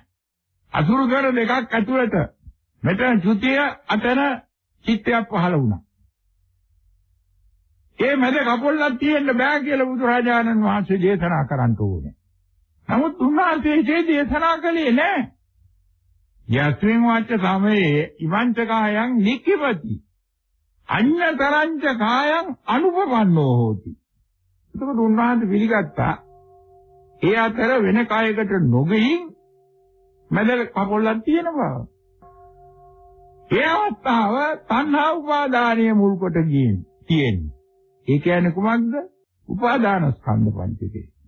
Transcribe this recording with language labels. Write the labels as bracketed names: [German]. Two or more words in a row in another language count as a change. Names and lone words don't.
[Sinhala] අසුරුකර දෙකක් ඇතුළත මෙතන චුතිය අතන චිත්තයක් පහළ වුණා. ඒ මැද කපොල්ලක් තියෙන්න බෑ කියලා බුදුරජාණන් වහන්සේ දේශනා කරන්න ඕනේ. නමුත් උන්වහන්සේ දේශනා කළේ නැහැ. [Pali] යස්මින් වාච සමයේ ඉවංච කායං නික්ඛිපති අඤ්ඤතරංච කායං අනුපපන්නෝ හෝති. [Sinhala] එතකොට උන්වහන්සේ පිළිගත්තා ඒ අතර වෙන කායයකට නොගෙයින් මැද කපොල්ලක් තියෙන බව. ඒ අවස්ථාව තණ්හා උපාදානයේ මුල් කොට තියෙන්නේ. ඒ කියන්නේ කුමක්ද? උපාදාන ස්කන්ධ පංචකය.